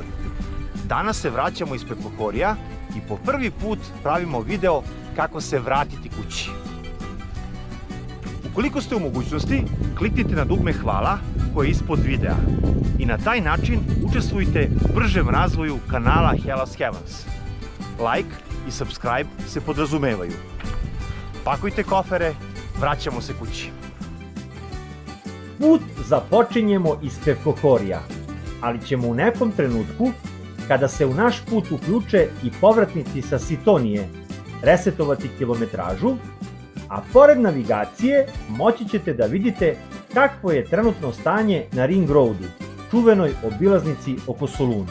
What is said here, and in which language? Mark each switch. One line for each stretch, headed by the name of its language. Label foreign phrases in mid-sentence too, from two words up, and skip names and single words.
Serbian: Danas se vraćamo iz Peplohorija i po prvi put pravimo video kako se vratiti kući. Ukoliko ste u mogućnosti, kliknite na dugme hvala koje je ispod videa i na taj način učestvujte u bržem razvoju kanala Hellas Heavens. Like i subscribe se podrazumevaju. Pakujte kofere, vraćamo se kući. Put započinjemo iz Peplohorija, ali ćemo u nekom trenutku, kada se u naš put uključe i povratnici sa Sitonije, resetovati kilometražu, a pored navigacije moći ćete da vidite kakvo je trenutno stanje na Ring Roadu, čuvenoj obilaznici oko Soluna.